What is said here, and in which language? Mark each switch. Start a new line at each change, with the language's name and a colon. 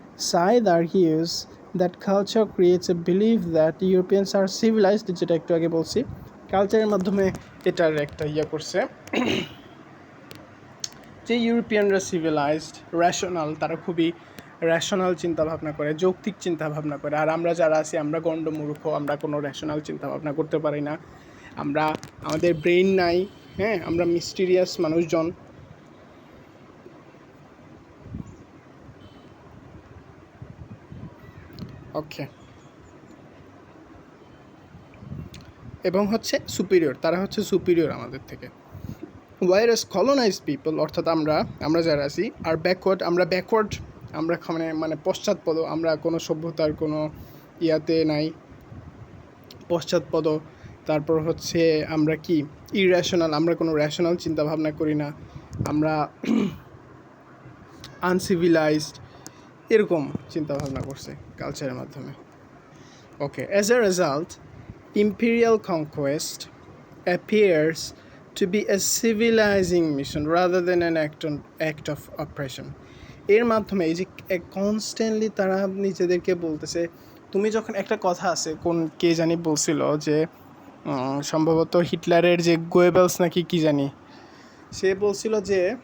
English: Said argues that culture creates a belief that Europeans are civilized,
Bangla: যেটা একটু আগে বলছি। কালচারের মাধ্যমে এটার একটা করছে যে ইউরোপিয়ানরা সিভিলাইজড, রেশনাল, তারা খুবই রেশনাল চিন্তাভাবনা করে, যৌক্তিক চিন্তাভাবনা করে, আর আমরা যারা আছি আমরা গণ্ডমূর্খ, আমরা কোনো রেশনাল চিন্তাভাবনা করতে পারি না, আমাদের ব্রেইন নাই, হ্যাঁ, আমরা মিস্টিরিয়াস মানুষজন। ওকে, এবং হচ্ছে সুপিরিয়র, তারা হচ্ছে সুপিরিয়র আমাদের থেকে।
English: whereas colonized people,
Bangla: অর্থাৎ আমরা যারা আছি আর ব্যাকওয়ার্ড, আমরা মানে পশ্চাৎপদ, আমরা কোনো সভ্যতার কোনো ইয়াতে নাই, পশ্চাৎপদ। তারপর হচ্ছে আমরা কি ইরেশনাল, আমরা কোনো রেশনাল চিন্তাভাবনা করি না, আমরা আনসিভিলাইজড, এরকম চিন্তাভাবনা করছে কালচারের মাধ্যমে।
English: Okay, as a result imperial conquest appears to be a civilizing mission rather than an act of oppression.
Bangla: এর মাধ্যমে এই যে কনস্ট্যান্টলি তারা নিজেদেরকে বলতেছে, তুমি যখন একটা কথা আছে, কে জানি বলছিল যে সম্ভবত হিটলারের যে গোয়েবেলস নাকি কি জানি, সে বলছিল যে